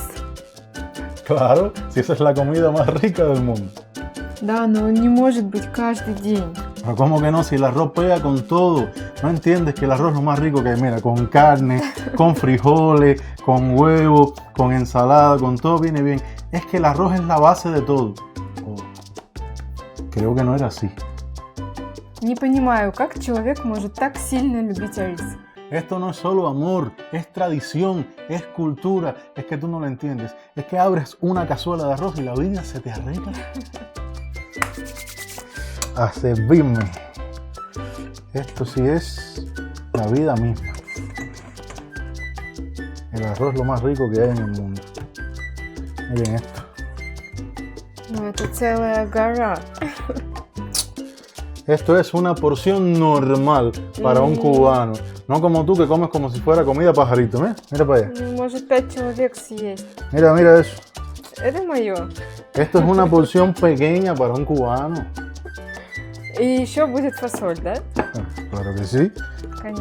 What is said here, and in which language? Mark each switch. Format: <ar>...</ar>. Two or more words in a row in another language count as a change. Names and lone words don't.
<es>Claro, si esa es la comida más rica del mundo.</es> <ru>Да, но он не может быть каждый день.</ru> <es>Pero ¿cómo que no? Si el arroz pega con todo. ¿No entiendes que el arroz es lo más rico que hay? Mira, con carne, con frijoles, con huevo, con ensalada, con todo viene bien. Es que el arroz es la base de todo. Oh, creo que no era así.</es> <ru>Не понимаю, как человек может так сильно любить рис.</ru> <es>Esto no es solo amor, es tradición, es cultura. Es que tú no lo entiendes. Es que abres una cazuela de arroz y la vida se te arregla. A servirme. Esto sí es la vida misma. El arroz es lo más rico que hay en el mundo. Miren esto.</es> <ru>Ну, это целая гора.</ru> <es>Esto es una porción normal para un cubano. No como tú que comes como si fuera comida pajarito. Mira para allá.</es> <ru>Ну, может 5 человек съесть.</ru> <es>Mira, mira eso.</es> <ru>Это мое.</ru> <es>Esto es una porción pequeña para un cubano.</es> <ru>И еще будет фасоль, да?</ru> <es>Claro que sí.</es> <ru>Конечно.</ru>